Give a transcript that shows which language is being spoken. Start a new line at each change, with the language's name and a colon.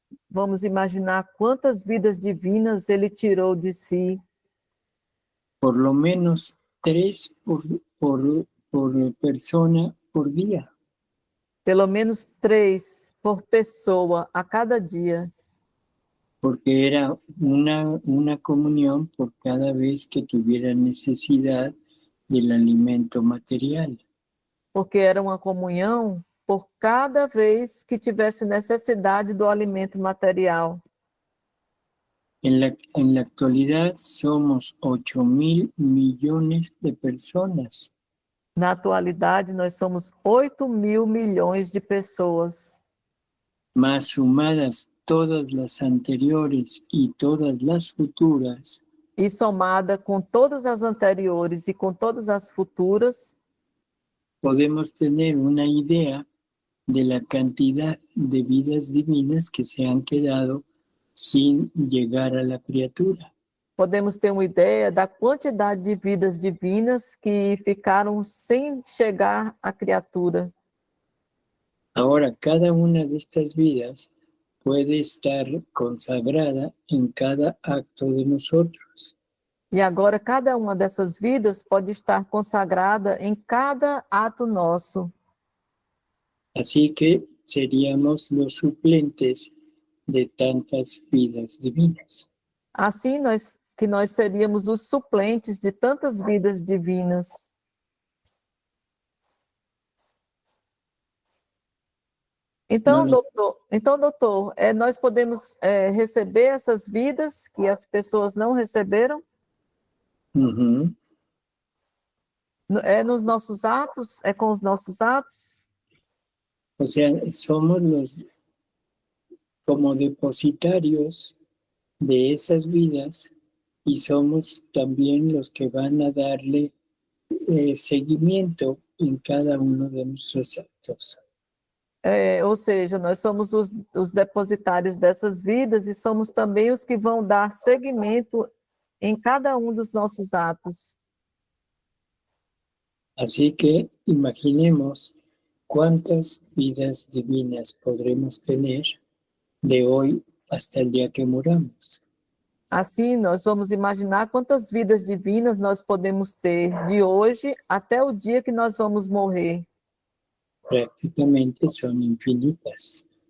Portuguese: Vamos imaginar quantas vidas divinas ele tirou de si.
Spanish: Por lo menos 3 por persona por día.
Portuguese: Pelo menos 3 por pessoa a cada dia.
Spanish: Porque era una comunión por cada vez que tuviera necesidad del alimento material.
Portuguese: Porque era uma comunhão por cada vez que tivesse necessidade do alimento material.
Spanish: En la actualidad somos 8.000 millones de personas.
Portuguese: Na atualidade, nós somos 8.000 milhões de pessoas.
Spanish: Más sumadas todas las anteriores y todas las futuras,
Portuguese: E somada com todas as anteriores e com todas as futuras,
Spanish: podemos tener una idea de la cantidad de vidas divinas que se han quedado sin llegar a la criatura.
Portuguese: podemos ter uma ideia da quantidade de vidas divinas que ficaram sem chegar à criatura.
Spanish: Ahora, cada una de estas vidas puede estar consagrada en cada acto de nosotros.
Portuguese: E agora, cada uma dessas vidas pode estar consagrada em cada ato nosso.
Spanish: Así que seríamos los suplentes de tantas vidas divinas.
Portuguese: Assim, nós seríamos os suplentes de tantas vidas divinas. Então, doutor, nós podemos receber essas vidas que as pessoas não receberam? Uhum. É nos nossos atos? É com os nossos atos?
Spanish: O sea, somos como depositarios de esas vidas y somos también los que van a darle seguimiento en cada uno de nuestros actos.
Portuguese: Ou seja, nós somos os depositários dessas vidas e somos também os que vão dar seguimento em cada um dos nossos atos.
Spanish: Así que imaginemos cuántas vidas divinas podremos tener de hoy hasta el día que muramos.
Portuguese: Assim, nós vamos imaginar quantas vidas divinas nós podemos ter de hoje até o dia que nós vamos morrer.
Spanish: Prácticamente son infinitas.